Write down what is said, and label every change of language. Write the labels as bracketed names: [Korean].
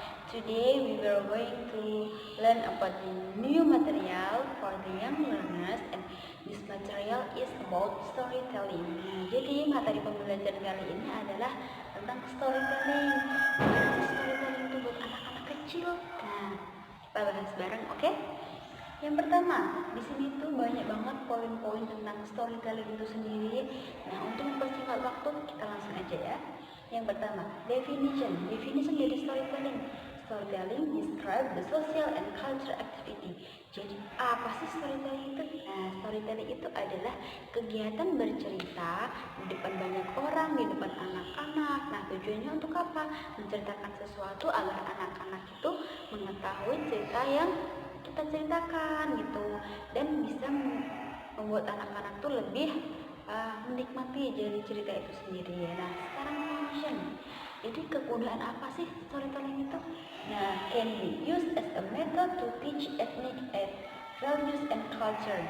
[English] Today we were going to learn about the new material for the young learners, and this material is about storytelling. [Indonesian] Nah, jadi materi pembelajaran kali ini adalah tentang storytelling. Gimana sih storytelling itu buat anak-anak kecil? Nah, kita bahas bareng, oke? Yang pertama, di sini tuh banyak banget poin-poin tentang storytelling itu sendiri. Nah, untuk mempersingkat waktu, kita langsung aja ya. Yang pertama, definition dari storytelling. [English] Storytelling describe the social and cultural activity. [Indonesian] Jadi apa sih storytelling itu? Nah, storytelling itu adalah kegiatan bercerita di depan banyak orang, di depan anak-anak. Nah, tujuannya untuk apa? Menceritakan sesuatu agar anak-anak itu mengetahui cerita yang kita ceritakan gitu, dan bisa membuat anak-anak tuh lebih menikmati dari cerita itu sendiri ya. Nah, sekarang function. Jadi kegunaan apa sih storytelling itu? [English] Nah, can be used as a method to teach ethnic values and culture.